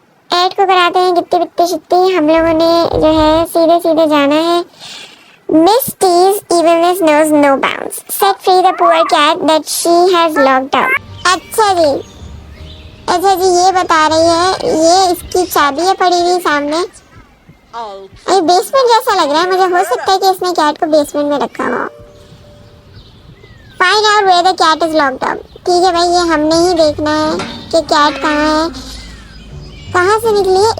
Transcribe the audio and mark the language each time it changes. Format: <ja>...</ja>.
<hi>Add को कराते हैं गिट्टी बिट्टी शिट्टी। हम लोगों ने जो है सीधे सीधे जाना है।</hi> <en>Miss T's evilness knows no bounds. Set free the poor cat that she has locked up.</en> <hi>अच्छा जी, ये बता रही है, ये इसकी चाबी है पड़ी हुई सामने। ये बेसमेंट जैसा लग रहा है मुझे, हो सकता है कि इसने कैट को बेसमेंट में रखा हो।</hi> <en>Find out where the cat is locked up.</en> <hi>ठीक है भाई, ये हमने ही देखना है कि कैट कहाँ है, कहाँ से निकली है।</hi>